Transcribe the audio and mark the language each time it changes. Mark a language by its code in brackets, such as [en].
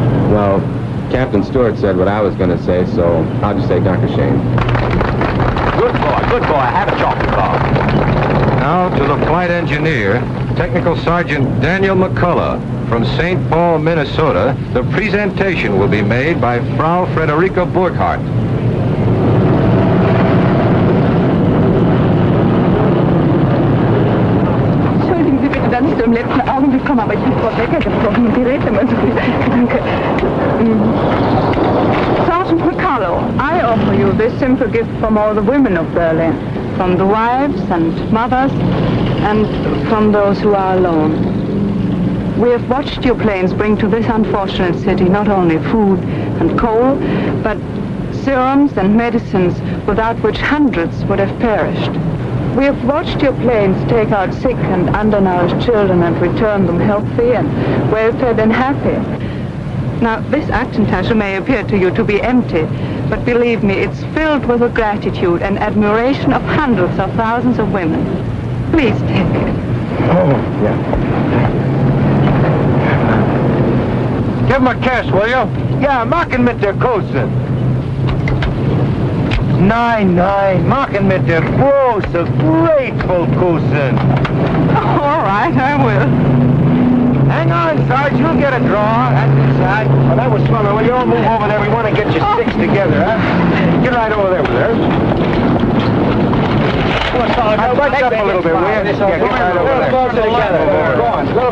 [en] Well, Captain Stewart said what I was going to say, so I'll just say Dr. Shane. Good boy, good boy. Have a chocolate bar. Now to the flight engineer, Technical Sergeant Daniel McCullough from St. Paul, Minnesota. The presentation will be made by Frau Frederica Burkhardt. [de] Entschuldigen Sie bitte, dass ich so im letzten Augenblick komme, aber ich habe Frau Becker gesprochen und die redet immer so viel. Danke. [en] Sergeant McCullough, I offer you this simple gift from all the women of Berlin, from the wives and mothers, and from those who are alone. We have watched your planes bring to this unfortunate city not only food and coal, but serums and medicines without which hundreds would have perished. We have watched your planes take out sick and undernourished children and return them healthy and well-fed and happy. Now, this Aktentasche may appear to you to be empty, but believe me, it's filled with the gratitude and admiration of hundreds of thousands of women. Please take it. Oh, yeah. Give him a kiss, will you? [de] Ja, mach ihn mit der Kose. Nein, mach ihn mit der großen, grateful Kose. [en] All right, I will. Hang on, Sarge, you'll get a draw. That's inside. Oh, that was fun. Will you all move over there? We want to get your sticks together, huh? Get right over there with her. Now, butch up a little bit, will you? Yeah, get right over there. Go on.